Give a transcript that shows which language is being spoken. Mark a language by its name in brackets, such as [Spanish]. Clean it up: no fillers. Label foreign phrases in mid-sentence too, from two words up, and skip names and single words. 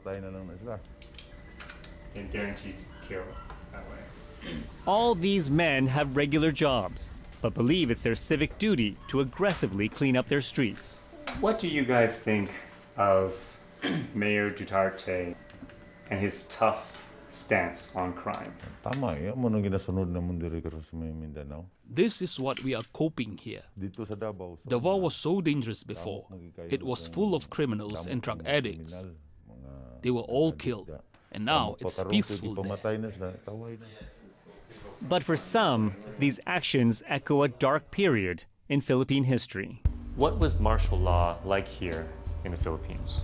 [English] And guaranteed care that way. All these men have regular jobs, but believe it's their civic duty to aggressively clean up their streets. What do you guys think of Mayor Duterte and his tough stance on crime? [Hiligaynon] Tama eh, amo nang ginasunod namon diri karon sa Mindanao. [English] This is what we are coping here. [Filipino] Dito sa Davao. [English] Davao was so dangerous before. It was full of criminals and drug addicts. They were all killed. And now it's peaceful there. But for some, these actions echo a dark period in Philippine history. What was martial law like here in the Philippines?